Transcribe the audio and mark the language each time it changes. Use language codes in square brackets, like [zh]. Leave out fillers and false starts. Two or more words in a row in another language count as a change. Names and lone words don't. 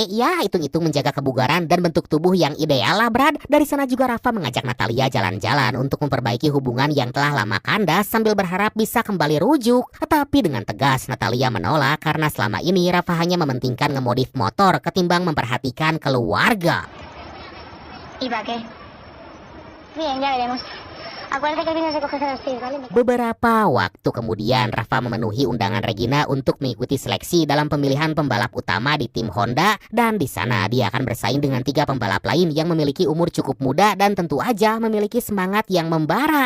[id] Ya, hitung-hitung menjaga kebugaran dan bentuk tubuh yang ideal lah, Brad. Dari sana juga Rafa mengajak Natalia jalan-jalan untuk memperbaiki hubungan yang telah lama kandas sambil berharap bisa kembali rujuk. Tetapi dengan tegas, Natalia menolak karena selama ini Rafa hanya mementingkan ngemodif motor ketimbang memperhatikan keluarga. [es] Bien, ya veremos. [id] Beberapa waktu kemudian, Rafa memenuhi undangan Regina untuk mengikuti seleksi dalam pemilihan pembalap utama di tim Honda, dan di sana dia akan bersaing dengan 3 pembalap lain yang memiliki umur cukup muda dan tentu aja memiliki semangat yang membara.